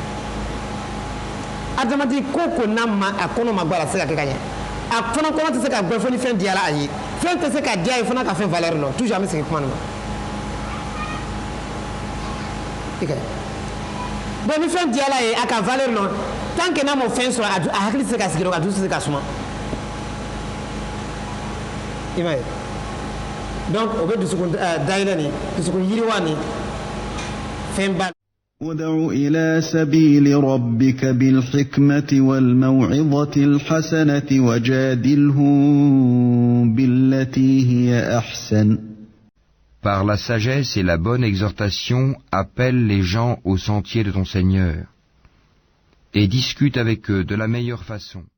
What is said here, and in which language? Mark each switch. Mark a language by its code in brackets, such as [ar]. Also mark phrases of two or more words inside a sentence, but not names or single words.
[bm] adamaden ko n'a ma a kɔnɔ ma bɔ a la a tɛ se ka kɛ ka ɲɛ a fana kɔnɔ tɛ se ka gbɛ fo ni fɛn diyala a ye fɛn tɛ se ka diya ye fana ka fɛn valeur lɔn toujours an bɛ segin kuma nin ma i ka donc ni fɛn diyala a ye a ka valeur lɔn [fr] tant que [bm] n'a m'o fɛn sɔrɔ a hakili tɛ se ka sigi a dusu tɛ se ka suma i m'a ye donc o bɛ dusukun dayɛlɛ nin dusukun yiriwa nin fɛn ba. [ar] ادع إلى سبيل ربك بالحكمة والموعظة الحسنة وجادلهم بالتي هي أحسن [fr] Par la sagesse et la bonne exhortation, appelle les gens au sentier de ton Seigneur, et discute avec eux de la meilleure façon.